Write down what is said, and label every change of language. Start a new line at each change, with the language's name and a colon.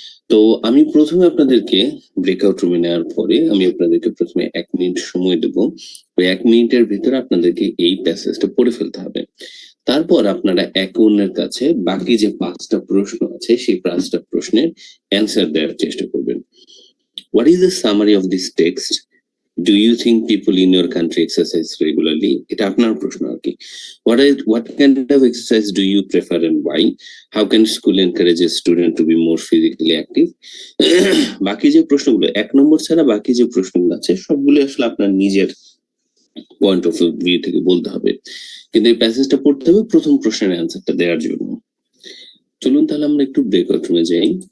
Bangla: তো আমি প্রথমে আপনাদেরকে ব্রেকআউট রুমে নেওয়ার পরে আমি আপনাদেরকে প্রথমে 1 মিনিট সময় দেব। ওই 1 মিনিটের ভিতরে আপনাদেরকে এই প্যাসেজটা পড়ে ফেলতে হবে। তারপর আপনারা একে অন্যের কাছে বাকি যে 5টা প্রশ্ন আছে সেই 5টা প্রশ্নের অ্যান্সার দেওয়ার চেষ্টা করবেন।
English: What is the summary of this text? Do you think people in your country exercise regularly?
Bangla: এটা আপনার প্রশ্ন আর কি।
English: What kind of exercise do you prefer and why? How can school encourage a student to be more physically active?
Bangla: বাকি যে প্রশ্নগুলো 1 নম্বর ছাড়া বাকি যে প্রশ্নগুলো আছে সবগুলো আসলে আপনার নিজের পয়েন্ট অফ ভিউ থেকে বলতে হবে, কিন্তু এই প্যাসেজটা পড়তে হবে প্রথম প্রশ্নের অ্যান্সারটা দেওয়ার জন্য। চলুন তাহলে আমরা একটু ব্রেকআউট রুমে যাই।